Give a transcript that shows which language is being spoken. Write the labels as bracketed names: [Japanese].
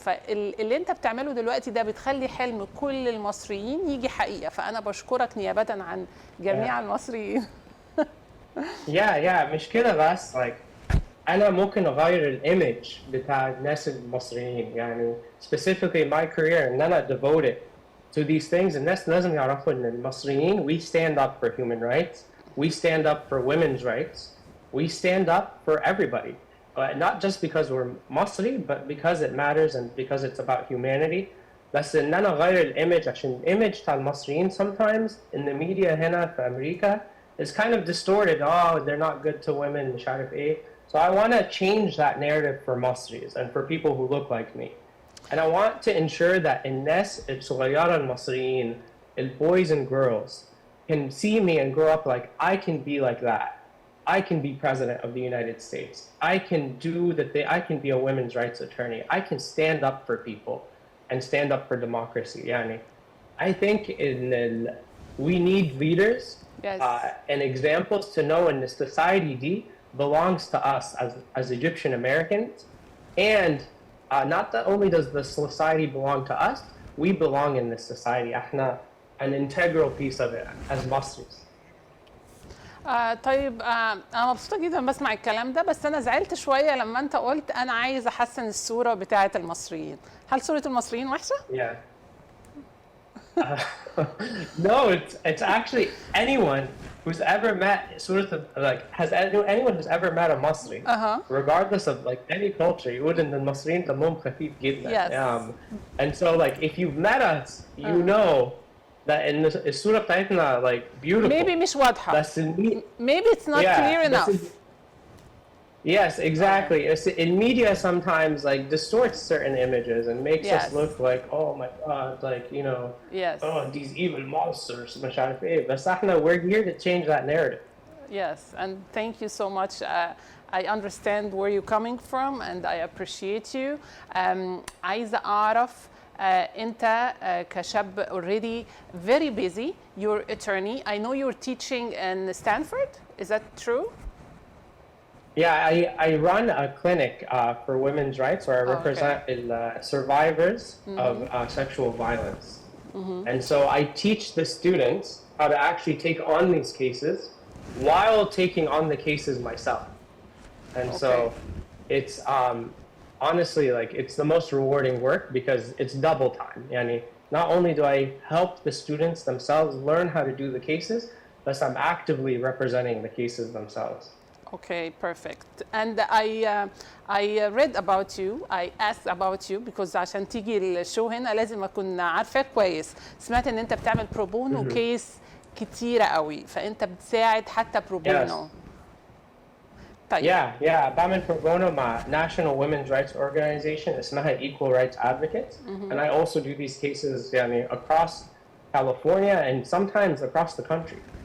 [Arabic] فاللي أنت بتعمله دلوقتي ده بتخلي حلم كل المصريين يجي حقيقة، فأنا بشكرك نيابة عن جميع المصريين. مش كده بس أنا ممكن أغير الإيمج بتاع الناس المصريين، يعني [English] specifically my career [Arabic] إن أنا [English] devoted to these things. [Arabic] الناس لازم يعرفوا إن المصريين [English] we stand up for human rights, we stand up for women's rights, we stand up for everybody. Not just because we're Masri, but because it matters and because it's about humanity. [Arabic] بس إن أنا أغير الإيمج عشان الإيمج بتاع المصريين [English] sometimes in the media [Arabic] هنا في أمريكا [English] is kind of distorted. Oh, they're not good to women, [Arabic] مش عارف إيه. [English] So I want to change that narrative for Masris and for people who look like me. And I want to ensure that [Arabic] الناس الصغيرة المصريين, [English] the boys and girls, can see me and grow up like I can be like that. I can be president of the United States. I can do the thing. I can be a women's rights attorney. I can stand up for people and stand up for democracy. Yani, I think we need leaders and examples to know in the society belongs to us as Egyptian Americans. And not that only does the society belong to us, we belong in this society. [Arabic] احنا [English] an integral piece of it as Muslims. [Arabic] طيب انا مبسوطه جدا بسمع الكلام ده، بس انا زعلت شويه لما انت قلت انا عايز احسن الصوره بتاعه المصريين. هل صوره المصريين وحشه؟ [English] Yeah. No, it's actually anyone who's ever met anyone who's ever met a Masri, regardless of like any culture, [Arabic] يقول إن المصريين دمهم خفيف جدا. [English] Yes. And so like if you've met us, you know that in [Arabic] الصورة بتاعتنا [English] like beautiful. Maybe [Arabic] مش واضحة. [English] Maybe it's not clear enough. Yes, exactly. In media sometimes like distorts certain images and makes us look like, oh my God, like, you know, oh, these evil monsters, [Arabic] مش عارف إيه. بس احنا [English] we're here to change that narrative. Yes, and thank you so much. I understand where you're coming from and I appreciate you. [Arabic] عايزة أعرف أنت كشاب [English] already very busy. You're attorney. I know you're teaching in Stanford. Is that true? Yeah, I run a clinic for women's rights where I represent survivors of sexual violence. And so I teach the students how to actually take on these cases while taking on the cases myself. And so it's honestly like it's the most rewarding work because it's double time. Yani, not only do I help the students themselves learn how to do the cases, but I'm actively representing the cases themselves. Okay, perfect. And I read about you. I asked about you because [Arabic] عشان تيجي الشو هنا لازم أكون عارفاك كويس. سمعت إن أنت بتعمل بروبونو كيس كتيرة قوي، فأنت بتساعد حتى بروبونو. طيب. [English] Yeah. [Arabic] بعمل بروبونو مع National Women's Rights Organization اسمها Equal Rights Advocates. [English] And I also do these cases يعني across California and sometimes across the country.